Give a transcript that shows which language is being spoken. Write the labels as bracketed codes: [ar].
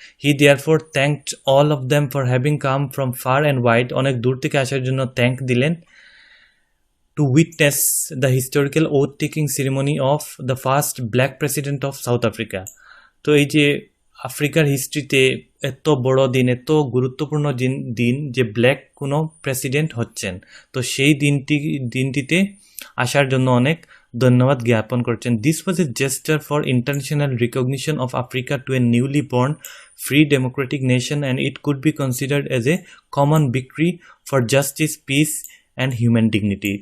[en] he therefore thanked all of them for having come from far and wide, [bn] অনেক দূর থেকে আসার জন্য থ্যাঙ্ক দিলেন। [en] to witness the historical oath-taking ceremony of the first black president of South Africa. [bn] তো এই যে আফ্রিকার হিস্ট্রিতে এত বড় দিন, এত গুরুত্বপূর্ণ দিন যে ব্ল্যাক কোনো প্রেসিডেন্ট হচ্ছেন, তো সেই দিনটিতে আসার জন্য অনেক ধন্যবাদ জ্ঞাপন করছেন। [en] This was a gesture for international recognition of Africa to a newly born free democratic nation and it could be considered as a common victory for justice, peace and human dignity.